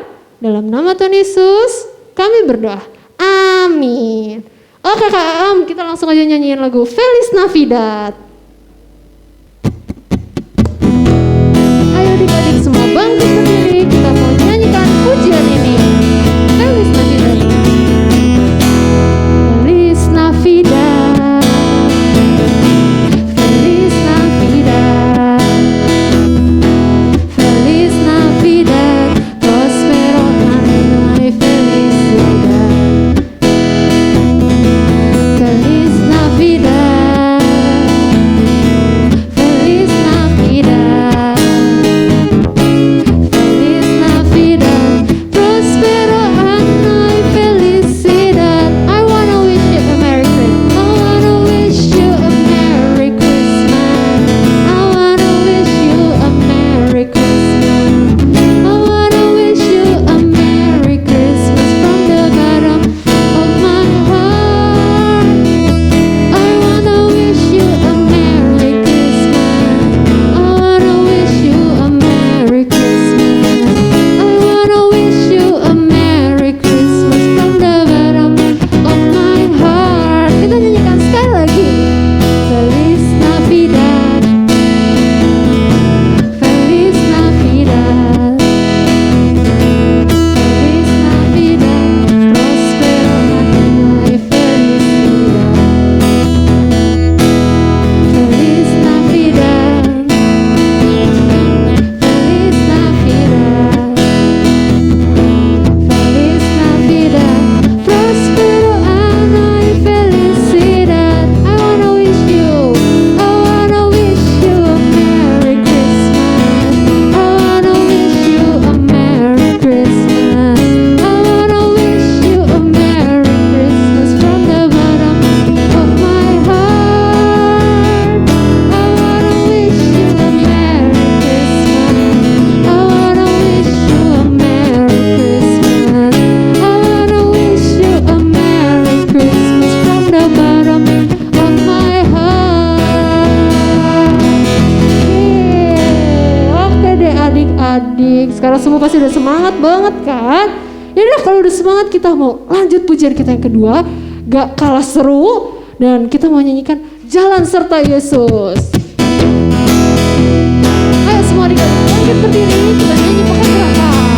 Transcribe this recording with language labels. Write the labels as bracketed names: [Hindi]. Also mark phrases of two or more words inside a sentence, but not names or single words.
[Indonesian] Dalam nama Tuhan Yesus kami berdoa. Amin. Oke Kak, kita langsung aja nyanyiin lagu Feliz Navidad. Ayo adik-adik semua bangkit berdiri, kita mau nyanyikan pujian ini. [Spanish] Feliz Navidad. Feliz Navidad. Feliz Navidad. Feliz Navidad. Prospero año y felicidad. Feliz Navidad. Feliz Navidad. Feliz Navidad. Prospero año y felicidad. [English] I wanna wish you a Merry Christmas. I wanna wish you a Merry Christmas. I wanna wish you a Merry Christmas. I wanna wish you a Merry Christmas from the bottom of my heart. I wanna wish you a Merry Christmas. I wanna wish you a Merry Christmas. I wanna wish you a Merry Christmas from the bottom of my heart. [Indonesian] Kita nyanyikan sekali lagi. [Spanish] Feliz Navidad. Feliz Navidad. Feliz Navidad. Prospero año y felicidad. Feliz Navidad. Feliz Navidad. Feliz Navidad. Prospero año y felicidad. [English] I wanna wish you a Merry Christmas. I wanna wish you a Merry Christmas. I wanna wish you a Merry Christmas from the bottom of my heart. I wanna wish you a Merry Christmas. I wanna wish you a Merry Christmas. I wanna wish you a Merry Christmas from the bottom of my heart. [Indonesian] Oke deh adik-adik, sekarang semua pasti udah semangat banget kan? Yaudah kalau udah semangat kita mau lanjut pujian kita yang kedua, gak kalah seru, dan kita mau nyanyikan Jalan Serta Yesus. Ayo semua adik-adik bangkit berdiri, kita nyanyi pakai gerakan.